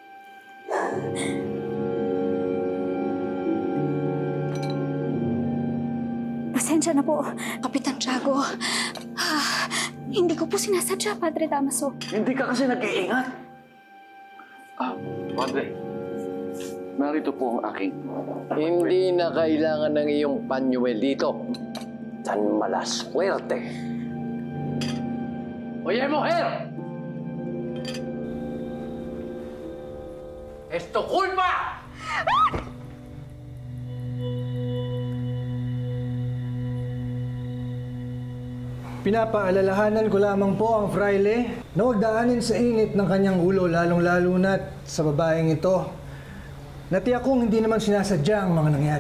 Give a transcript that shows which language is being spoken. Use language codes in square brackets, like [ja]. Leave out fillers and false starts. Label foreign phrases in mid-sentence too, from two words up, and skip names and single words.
[tl] Pasensya na po, Kapitan Tiago. Hindi ko po sinasadya, Padre Damaso. Hindi ka kasi nag-iingat. Padre, narito po ang aking... Hindi na kailangan ng iyong panyuel dito. [es] Tan malaswerte. Oye, mujer! ¡Es tu culpa! [tl] Pinapaalalahanan ko lamang po ang fraile na huwag daanin sa init ng kanyang ulo lalong-lalo na't sa babaeng ito. Natiyak kong hindi naman sinasadya ang mga nangyari.